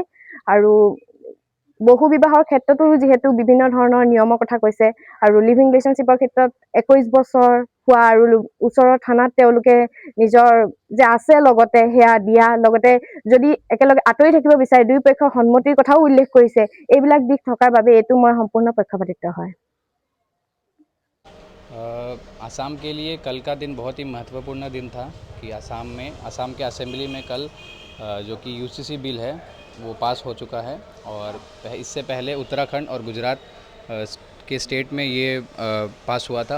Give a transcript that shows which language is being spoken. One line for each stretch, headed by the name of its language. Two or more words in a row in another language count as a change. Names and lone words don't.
Assamese: আৰু বহুবিবাহৰ ক্ষেত্ৰতো যিহেতু বিভিন্ন ধৰণৰ নিয়মৰ কথা কৈছে আৰু
English: living relationship
Assamese: ক্ষেত্ৰত 21 বছৰ হোৱা আৰু ওচৰৰ থানাত তেওঁলোকে নিজৰ যে আছে লগতে সেয়া দিয়া, লগতে যদি একেলগে আঁতৰি থাকিব বিচাৰে দুই পক্ষৰ সন্মতিৰ কথাও উল্লেখ কৰিছে। এইবিলাক দিশ থকাৰ বাবে এইটো মই সম্পূৰ্ণ পক্ষপাতিত্ব হয়।
Hindi: असम के लिए कल का दिन बहुत ही महत्वपूर्ण दिन था कि असम के असेंबली में कल जो कि UCC बिल है वो पास हो चुका है। और इससे पहले उत्तराखंड और गुजरात के स्टेट में ये पास हुआ था।